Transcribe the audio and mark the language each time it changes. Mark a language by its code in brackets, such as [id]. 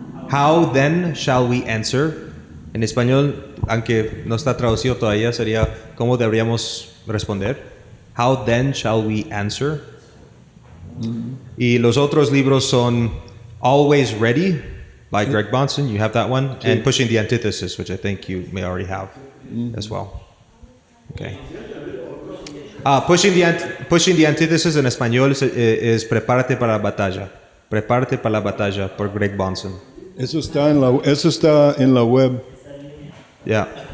[en] How Then Shall We Answer. [es] En español, aunque no está traducido todavía, sería ¿cómo deberíamos responder? [en] How Then Shall We Answer. [es] Y los otros libros son [en] Always Ready by Greg Bahnsen. You have that one. And Pushing the Antithesis, which I think you may already have as well. Okay. [es] Pushing the Antithesis en español es Prepárate para la batalla. Prepárate para la batalla por Greg Bahnsen. Eso está en la web. Ya.